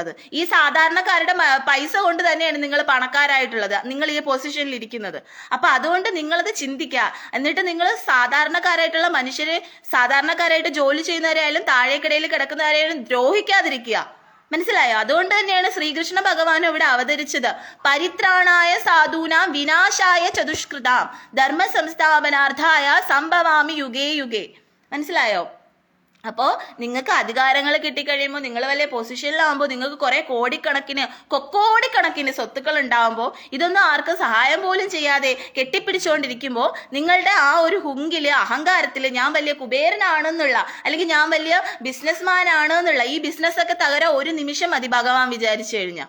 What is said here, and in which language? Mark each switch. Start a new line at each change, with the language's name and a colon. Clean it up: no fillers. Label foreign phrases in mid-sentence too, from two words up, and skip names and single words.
Malayalam: ഈ സാധാരണക്കാരുടെ പൈസ കൊണ്ട് തന്നെയാണ് നിങ്ങൾ പണക്കാരായിട്ടുള്ളത്, നിങ്ങൾ ഈ പൊസിഷനിൽ ഇരിക്കുന്നത്. അപ്പൊ അതുകൊണ്ട് നിങ്ങളത് ചിന്തിക്കുക. എന്നിട്ട് നിങ്ങൾ സാധാരണക്കാരായിട്ടുള്ള മനുഷ്യരെ, സാധാരണക്കാരായിട്ട് ജോലി ചെയ്യുന്നവരായാലും താഴേക്കിടയിൽ കിടക്കുന്നവരായാലും ദ്രോഹിക്കാതിരിക്കുക. മനസ്സിലായോ? അതുകൊണ്ട് തന്നെയാണ് ശ്രീകൃഷ്ണ ഭഗവാൻ ഇവിടെ അവതരിച്ചത്.
Sanskrit: പരിത്രാണായ സാധൂനാം വിനാശായ ചതുഷ്കൃതാം ധർമ്മ സംസ്ഥാപനാർത്ഥായ സംഭവാമി യുഗേ യുഗേ.
Malayalam: മനസ്സിലായോ? അപ്പോൾ നിങ്ങൾക്ക് അധികാരങ്ങൾ കിട്ടിക്കഴിയുമ്പോൾ, നിങ്ങൾ വലിയ പൊസിഷനിലാകുമ്പോൾ, നിങ്ങൾക്ക് കുറെ കോടിക്കണക്കിന് സ്വത്തുക്കൾ ഉണ്ടാകുമ്പോൾ, ഇതൊന്നും ആർക്കും സഹായം പോലും ചെയ്യാതെ കെട്ടിപ്പിടിച്ചുകൊണ്ടിരിക്കുമ്പോൾ, നിങ്ങളുടെ ആ ഒരു ഹുങ്കില്, അഹങ്കാരത്തില് ഞാൻ വലിയ കുബേരനാണെന്നുള്ള, അല്ലെങ്കിൽ ഞാൻ വലിയ ബിസിനസ്മാൻ ആണെന്നുള്ള, ഈ ബിസിനസ്സൊക്കെ തകരാൻ ഒരു നിമിഷം മതി ഭഗവാൻ വിചാരിച്ചു കഴിഞ്ഞാൽ.